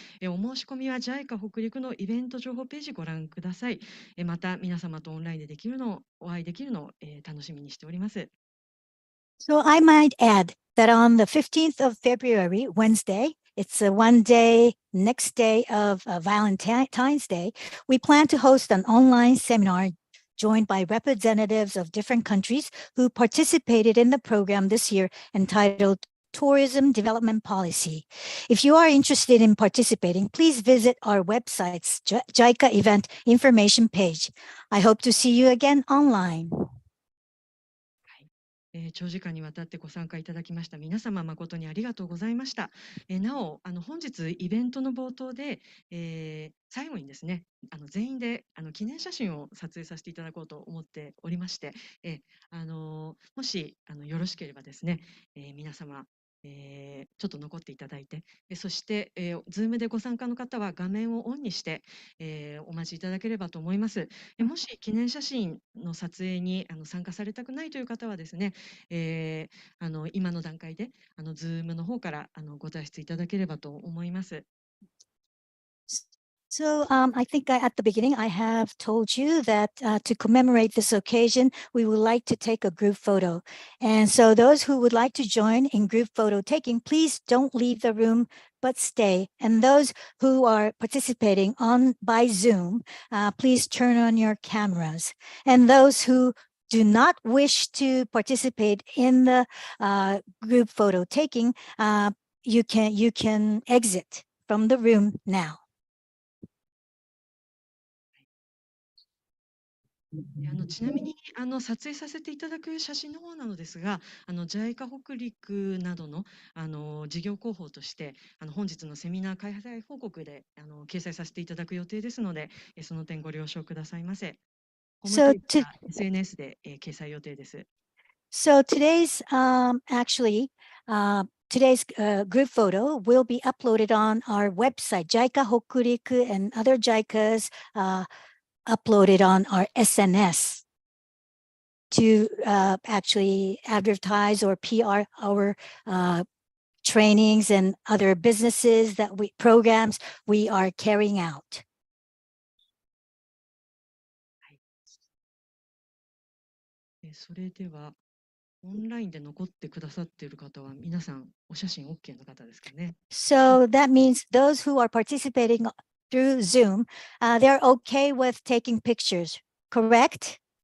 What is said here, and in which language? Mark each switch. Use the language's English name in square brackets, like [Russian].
[Japanese] お申し込みは JICA 北陸のイベント情報ページご覧ください。また皆様とオンラインでお会いできるのを楽しみにしております。 [English] So I might add that on the 15th of February, Wednesday, it's one day, next day of Valentine's Day, we plan to host an online seminar joined by representatives of different countries who participated in the program this year entitled Tourism Development Policy. If you are interested in participating, please visit our website's JICA event information page. I hope to see you again online. [Japanese] 長時間にわたってご参加いただきました皆様誠にありがとうございました。なお本日イベントの冒頭で、最後にですね全員で記念写真を撮影させていただこうと思っておりまして、もしよろしければですね、皆様ちょっと残っていただいて、そして、Zoom でご参加の方は画面をオンにして、お待ちいただければと思います。もし記念写真の撮影に参加されたくないという方はですね、今の段階でZoom の方からご退出いただければと思います。 [English] So I think at the beginning, I have told you that to commemorate this occasion, we would like to take a group photo. And so those who would like to join in group photo taking, please don't leave the room, but stay. And those who are participating by Zoom, please turn on your cameras. And those who do not wish to participate in the group photo taking, you can exit from the room now. [Japanese] ちなみに撮影させていただく写真の方なのですが、JICA 北陸などの事業広報として本日のセミナー開催報告で掲載させていただく予定ですので、その点ご了承くださいませ。ホームページや SNS で掲載予定です。 [English] So today's today's group photo will be uploaded on our website, JICA Hokuriku, and other JICAs uploaded on our SNS to actually advertise or PR our trainings and other businesses programs we are carrying out. [Japanese] それではオンラインで残ってくださっている方は皆さんお写真 OK の方ですかね。 [English] So that means those who are participating through Zoom, they're okay with taking pictures, correct?